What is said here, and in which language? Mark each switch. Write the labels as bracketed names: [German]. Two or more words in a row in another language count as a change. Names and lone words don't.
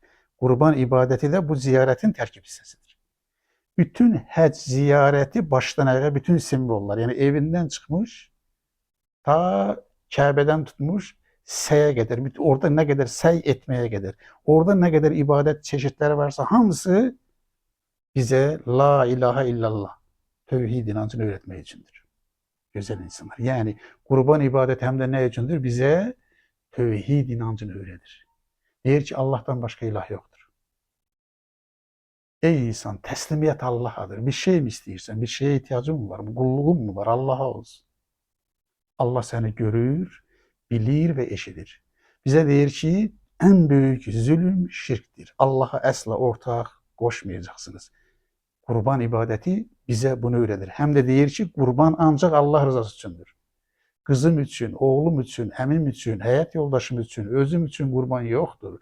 [Azerbaijani] Qurban ibadəti də bu ziyarətin tərkib hissəsidir. Bütün həcc ziyarəti başdan ayağa bütün simvollar, yəni evindən çıxmış, ta Kəbədən tutmuş, səyə qədər, orada nə qədər səy etməyə qədər, orada nə qədər ibadət çeşidləri varsa, hamısı bizə [Arabic] لا إله إلا الله, [Azerbaijani] tövhid inancını öyrətmək üçündür. Gözəl insanlar. Yəni, Qurban ibadəti həm də nə üçündür? Bizə tövhid inancını öyrədir. Deyir ki, Allah'tan başqa ilah yoxdur. Ey insan, təslimiyyət Allah'adır. Bir şey mi istəyirsən? [Turkish] Bir şeye ihtiyacın mı var? [Azerbaijani] Qulluğun mu var? Allah'a olsun. Allah səni görür, bilir və eşidir. Bizə deyir ki, ən böyük zülm şirkdir. Allah'a əsla ortaq qoşmayacaqsınız. Qurban ibadəti bizə bunu öyrədir. Həm də deyir ki, qurban ancaq Allah rızası üçündür. Qızım üçün, oğlum üçün, əmim üçün, həyat yoldaşım üçün, özüm üçün qurban yoxdur.